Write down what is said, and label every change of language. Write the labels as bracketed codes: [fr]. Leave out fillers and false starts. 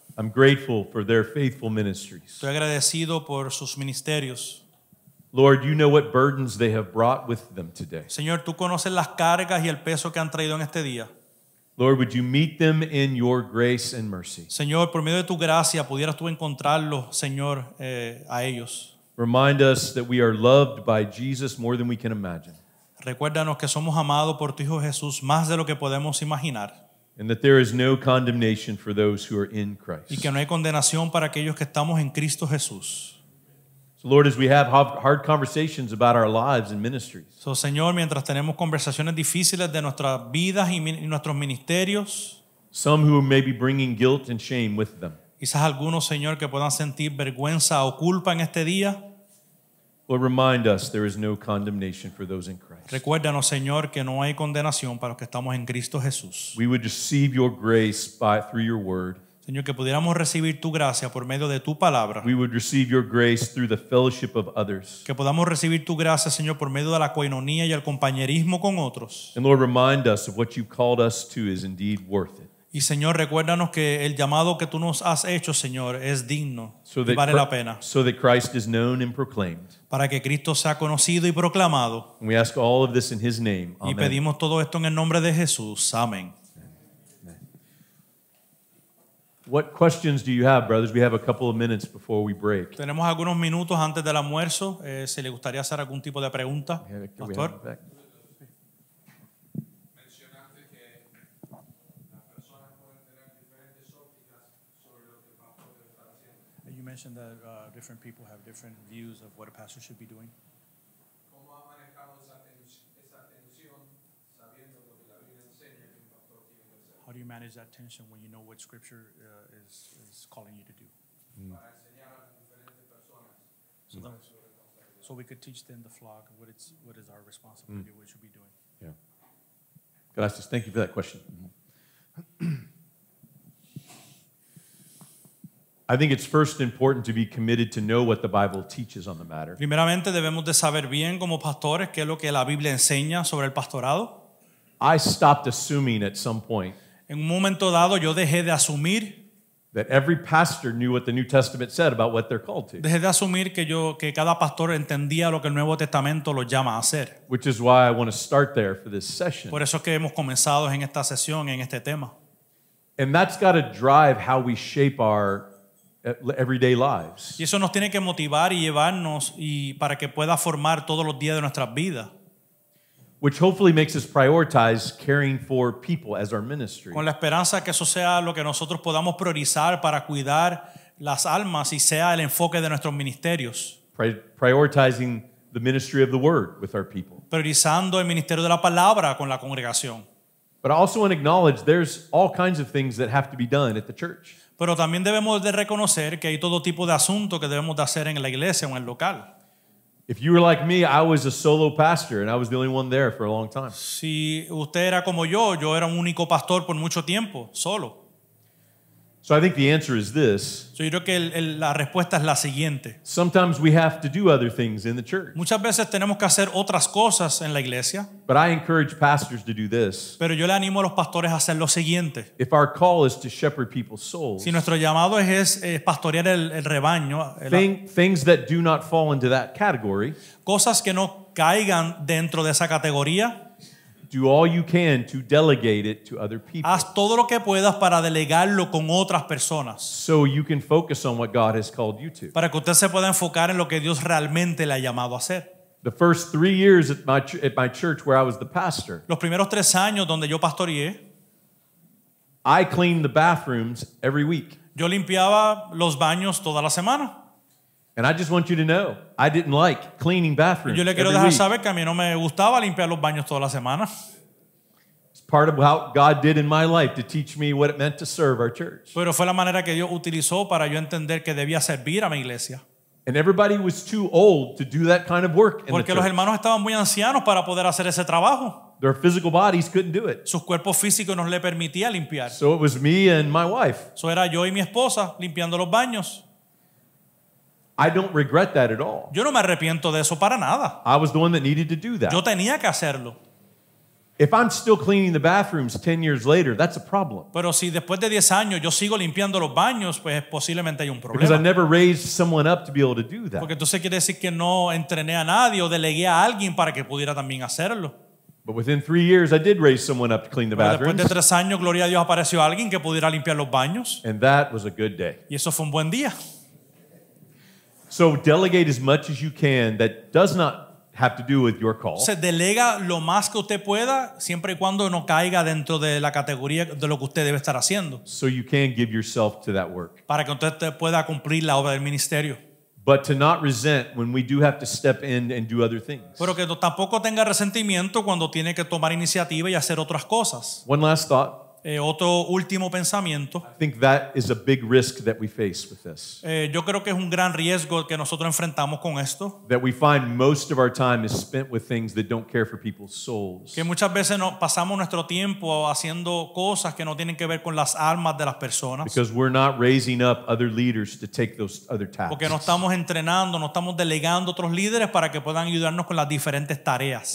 [en] I'm grateful for their faithful ministries. [es] Estoy agradecido por sus ministerios. [en] Lord, you know what burdens they have brought with them today. [es] Señor, tú conoces las cargas y el peso que han traído en este día. [en] Lord, would you meet them in your grace and mercy? [es] Señor, por medio de tu gracia pudieras tú encontrarlos, Señor, a ellos. [en] Remind us that we are loved by Jesus more than we can imagine, [es] Recuérdanos que somos amados por tu Hijo Jesús más de lo que podemos imaginar [en] and that there is no condemnation for those who are in [es] y [en] Christ. [es] que no hay condenación para aquellos que estamos en Cristo Jesús. [en] So Lord, as we have hard conversations about our lives and ministries, [es] So, Señor, mientras tenemos conversaciones difíciles de nuestras vidas y nuestros ministerios, [en] some who may be bringing guilt and shame with them, [es] quizás algunos, Señor, que puedan sentir vergüenza o culpa en este día, [en] Lord, remind us there is no condemnation for those in Christ. [es] recuérdanos, Señor, que no hay condenación para los que estamos en Cristo Jesús. [en] We would receive your grace through your word. [es] Señor, que pudiéramos recibir tu gracia por medio de tu palabra. [en] We would receive your grace through the fellowship of others. [es] Que podamos recibir tu gracia, Señor, por medio de la coinonía y el compañerismo con otros. [en] And Lord, remind us of what you've called us to is indeed worth it. [es] Y, Señor, recuérdanos que el llamado que tú nos has hecho, Señor, es digno y vale la pena. [en] So that Christ is known and proclaimed. [es] Para que Cristo sea conocido y proclamado. [en] And we ask all of this in his name. [es] Y [en] Amen. [es] pedimos todo esto en el nombre de Jesús. Amén. [en] What questions do you have, brothers? We have a couple of minutes before we break. [es] Tenemos algunos minutos antes del almuerzo. Si le gustaría hacer algún tipo de pregunta, pastor. Mencionaste que las personas pueden tener diferentes ópticas sobre lo que el pastor debe estar haciendo. [en] You mentioned that different people have different views of what a pastor should be doing. [es] ¿Cómo ha manejado esa tensión sabiendo lo que la Biblia enseña que un pastor tiene que hacer? [en] How do you manage that tension when you know what Scripture is calling you to do? [es] Para enseñar a diferentes personas. [en] So we could teach them the flock what is our responsibility, what we should be doing. [es] Yeah. Gracias. [en] Thank you for that question. I think it's first important to be committed to know what the Bible teaches on the matter. [es] Primeramente debemos de saber bien como pastores qué es lo que la Biblia enseña sobre el pastorado. [en] I stopped assuming at some point [es] En un momento dado yo dejé de asumir [en] that every pastor knew what the New Testament said about what they're called to, [es] que cada pastor entendía lo que el Nuevo Testamento lo llama a hacer. [en] which is why I want to start there for this session. [es] Por eso es que hemos comenzado en esta sesión, en este tema. [en] And that's got to drive how we shape our everyday lives. [es] Y eso nos tiene que motivar y llevarnos y para que pueda formar todos los días de nuestras vidas. [en] Which hopefully makes us prioritize caring for people as our ministry. [es] Con la esperanza que eso sea lo que nosotros podamos priorizar para cuidar las almas y sea el enfoque de nuestros ministerios. [en] Prioritizing the ministry of the word with our people. [es] Priorizando el ministerio de la palabra con la congregación. [en] But I also want to acknowledge there's all kinds of things that have to be done at the church. [es] Pero también debemos de reconocer que hay todo tipo de asuntos que debemos de hacer en la iglesia o en el local. [en] If you were like me, I was a solo pastor and I was the only one there for a long time. [es] Si usted era como yo era un único pastor por mucho tiempo, solo. [en] So I think the answer is this. [es] Yo creo que la respuesta es la siguiente. [en] Sometimes we have to do other things in the church. [es] Muchas veces tenemos que hacer otras cosas en la iglesia, [en] But I encourage pastors to do this. [es] pero yo le animo a los pastores a hacer lo siguiente. [en] If our call is to shepherd people's souls, [es] Si nuestro llamado es pastorear el rebaño, [en] things that do not fall into that category, [es] cosas que no caigan dentro de esa categoría, [en] do all you can to delegate it to other people [es] haz todo lo que puedas para delegarlo con otras personas, [en] so you can focus on what God has called you to. [es] para que usted se pueda enfocar en lo que Dios realmente le ha llamado a hacer. [en] The first 3 years at my church where I was the pastor, [es] Los primeros 3 años donde yo pastoreé, [en] I cleaned the bathrooms every week. [es] yo limpiaba los baños toda la semana. [en] And I just want you to know, I didn't like cleaning bathrooms [es] Yo le quiero [en] every [es] dejar [en] week. [es] saber que a mí no me gustaba limpiar los baños toda la semana. [en] It's part of how God did in my life to teach me what it meant to serve our church. [es] Pero fue la manera que Dios utilizó para yo entender que debía servir a mi iglesia. [en] And everybody was too old to do that kind of work in the [es] Porque los [en] church. [es] hermanos estaban muy ancianos para poder hacer ese trabajo. [en] Their physical bodies couldn't do it. [es] Sus cuerpos físicos no le permitía limpiar. [en] So it was me and my wife. [es] Eso era yo y mi esposa limpiando los baños. [en] I don't regret that at all. [es] Yo no me arrepiento de eso para nada. [en] I was the one that needed to do that. [es] Yo tenía que hacerlo. [en] If I'm still cleaning the bathrooms 10 years later, that's a problem. [es] Pero si después de 10 años yo sigo limpiando los baños, pues posiblemente hay un [en] Because I [es] problema. [en] never raised someone up to be able to do that. [es] Porque entonces quiere decir que no entrené a nadie o delegué a alguien para que pudiera también hacerlo. [en] But within 3 years, I did raise someone up to clean the [es] Pero después [en] bathrooms. [es] de 3 años, gloria a Dios, apareció alguien que pudiera limpiar los baños. [en] And that was a good day. [es] Y eso fue un buen día. [en] So delegate as much as you can that does not have to do with your call. [es] Se delega lo más que usted pueda, siempre y cuando no caiga dentro de la categoría de lo que usted debe estar haciendo, [en] So you can give yourself to that work. [es] para que usted pueda cumplir la obra del ministerio. [en] but to not resent when we do have to step in and do other things. [es] Pero que tampoco tenga resentimiento cuando tiene que tomar iniciativa y hacer otras cosas. [en] One last thought. [es] Otro último pensamiento. [en] I think that is a big risk that we face with this. [es] Yo creo que es un gran riesgo que nosotros enfrentamos con esto. [en] That we find most of our time is spent with things that don't care for people's souls. [es] Que muchas veces pasamos nuestro tiempo haciendo cosas que no tienen que ver con las almas de las personas. [en] Because we're not raising up other leaders to take those other tasks. [es] Porque no estamos entrenando, no estamos delegando otros líderes para que puedan ayudarnos con las diferentes tareas.